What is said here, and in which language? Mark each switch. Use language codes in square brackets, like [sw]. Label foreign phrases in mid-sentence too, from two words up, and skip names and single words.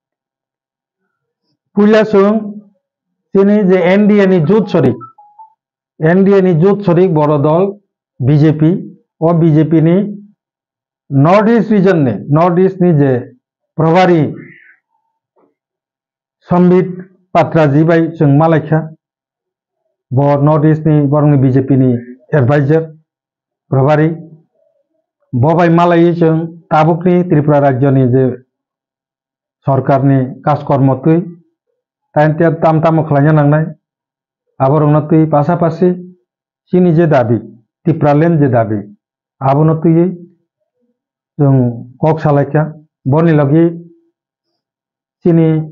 [trp] पहिला जों चिनि जे एनडीए नि जुथ शरीक बर दल बीजेपी और बीजेपी नि नॉर्थ ईस्ट रीजन ने नॉर्थ ईस्ट नि जे प्रभारी संबित पात्राजी बाय जों मालायखा ब नॉर्थ ईस्ट नि बरंनि बीजेपी नि एडवाइजर प्रभारी बबाय मालाय जों ताबुकनि त्रिपुरा राज्यनि जे सरकारनि काजकर्मतै ताइनते ताम खालायना नांनाय आबरंनतै पासापासि चिनि जे दाबि त्रिपुरालेण्ड जे दाबि आबनतै जों कक सालायका बनि लगी चिनी